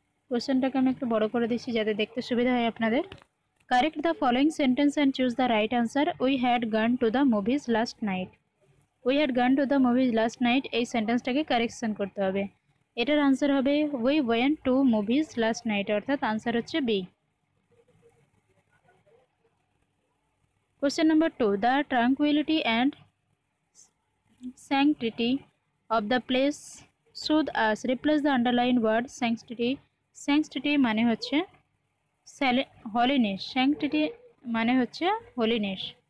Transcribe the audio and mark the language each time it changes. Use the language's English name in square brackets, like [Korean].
[Bangla] কোশ্চেনটাকে আমি একটু বড় করে দিচ্ছি যাতে দেখতে সুবিধা হয় আপনাদের। [English] Correct the following sentence and choose the right answer. We had gone to the movies last night. We had gone to the movies last night, [Bangla] এই সেন্টেন্সটাকে কারেকশন করতে হবে। এটার আনসার হবে [English] we went to movies last night, [Bangla] অর্থাৎ answer হচ্ছে B. [English] Question number 2 the tranquillity and sanctity of the place should us replace the underlined word sanctity. [Bangla] sanctity মানে হচ্ছে [English] holiness, [Bangla] sanctity মানে হচ্ছে holiness.